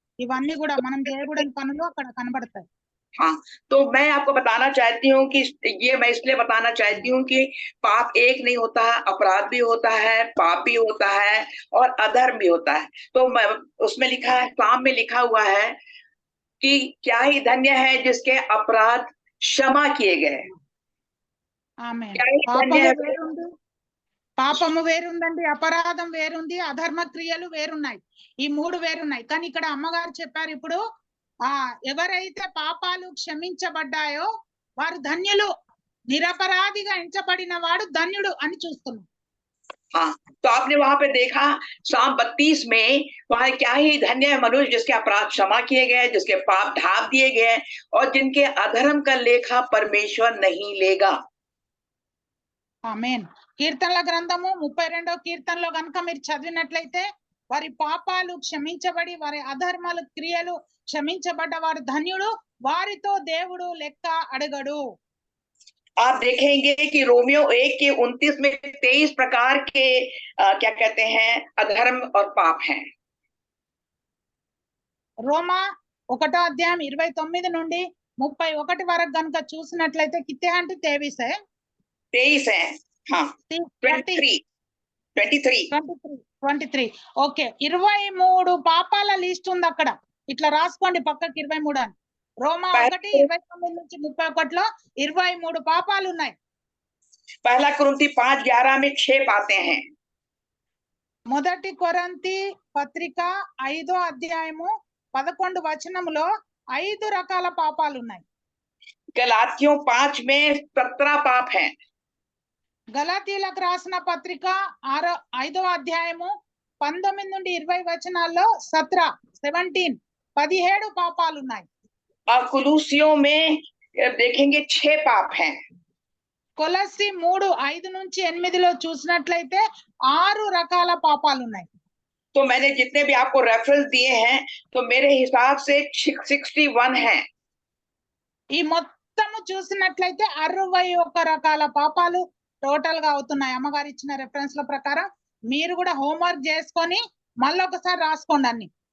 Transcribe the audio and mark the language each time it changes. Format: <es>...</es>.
<te>ఇవన్నీ కూడా మనం చేయకూడని పనులు అక్కడ కనబడతాయి.</te> <hi>हाँ, तो मैं आपको बताना चाहती हूँ कि ये मैं इसलिए बताना चाहती हूँ कि पाप एक नहीं होता है, अपराध भी होता है, पाप भी होता है और अधर्म भी होता है। तो मैं उसमें लिखा है, साम में लिखा हुआ है कि क्या ही धन्य है जिसके अपराध क्षमा किए गए।</hi> <te>ఆమె</te> <hi>क्या ही धन्य</hi> <te>పాపము</te> <hi>है।</hi> <te>వేరుంది, పాపము వేరుందండి, అపరాధం వేరుంది, అధర్మ క్రియలు వేరున్నాయి. ఈ 3 వేరున్నాయి. కానీ ఇక్కడ అమ్మగారు చెప్పారు ఇప్పుడు, ఎవరైతే పాపాలు క్షమించబడ్డాయో వారు ధన్యులు, నిరపరాధిగా ఎంచబడిన వాడు ధన్యుడు అని చూస్తున్నాం.</te> <hi>हाँ, तो आपने वहां पे देखा साम 32 में, वहां क्या ही धन्य है मनुष्य जिसके अपराध क्षमा किए गए, जिसके पाप ढाप दिए गए और जिनके अधर्म का लेखा परमेश्वर नहीं लेगा।</hi> <te>ఆమేన్. కీర్తనల గ్రంథము 32వ కీర్తనలో గనుక మీరు చదివినట్లయితే, వారి పాపాలు క్షమించబడి వారి అధర్మాల క్రియలు క్షమించబడ్డ వారు ధన్యుడు, వారితో దేవుడు లెక్క అడగడు.</te> <hi>आप देखेंगे कि रोमियो 1:29 में 23 प्रकार के क्या कहते हैं अधर्म और पाप हैं।</hi> <te>రోమా 1వ అధ్యాయం 29 నుండి 31 వరకు గనుక చూసినట్లయితే కితే అంటే 23</te> <hi>है 23 है, हाँ 23</hi> <te>ఓకే, 23 పాపాల లిస్ట్ ఉంది అక్కడ. ఇట్లా రాసుకోండి పక్కకి 23 అని. రోమా 1:29 నుంచి 31లో 23 పాపాలు ఉన్నాయి.</te> <hi>पहला कुरिन्थी 5:11 में 6 बातें हैं।</hi> <te>మొదటి కొరింథీ పత్రిక 5వ అధ్యాయము 11 వచనములో 5 రకాల పాపాలు ఉన్నాయి.</te> <hi>गलातियों 5 में 17 पाप हैं।</hi> <te>గలాతీయులకు రాసిన పత్రిక 5వ అధ్యాయము 19 నుండి 20 వచనాల్లో 17 పాపాలు ఉన్నాయి.</te> <hi>और कुलूसियों में देखेंगे 6 पाप हैं।</hi> <te>కొలస్సి 3:5 నుంచి 8లో చూసినట్లయితే 6 రకాల పాపాలు ఉన్నాయి.</te> <hi>तो मैंने जितने भी आपको रेफरेंस दिए हैं तो मेरे हिसाब से 61 हैं।</hi> <te>ఈ మొత్తము చూసినట్లయితే 61 రకాల పాపాలు టోటల్ గా అవుతున్నాయి. అమ్మగారు ఇచ్చిన రెఫరెన్స్ ల ప్రకారం మీరు కూడా హోంవర్క్ చేసుకొని మళ్ళీ ఒకసారి రాసుకోండి అన్ని.</te>